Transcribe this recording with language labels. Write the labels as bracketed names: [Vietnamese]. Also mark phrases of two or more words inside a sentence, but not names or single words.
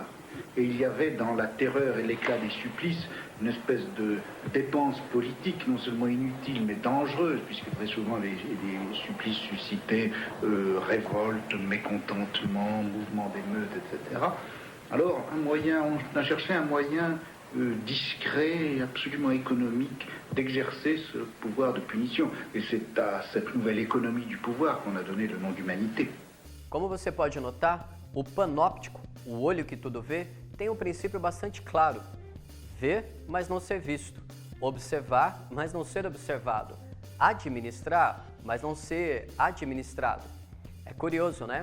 [French] Et il y avait dans la terreur et l'éclat des supplices une espèce de dépense politique non seulement inutile mais dangereuse, puisque très souvent les supplices suscitaient révolte, mécontentement, mouvement d'émeute, etc. Alors on a cherché un moyen discret, absolument économique, d'exercer ce pouvoir de punition. Et c'est à cette nouvelle économie du pouvoir qu'on a donné le nom d'humanité. [Portuguese] Como você pode notar, o panóptico, o olho que tudo vê, tem um princípio bastante claro. Ver, mas não ser visto. Observar, mas não ser observado. Administrar, mas não ser administrado. É curioso, né?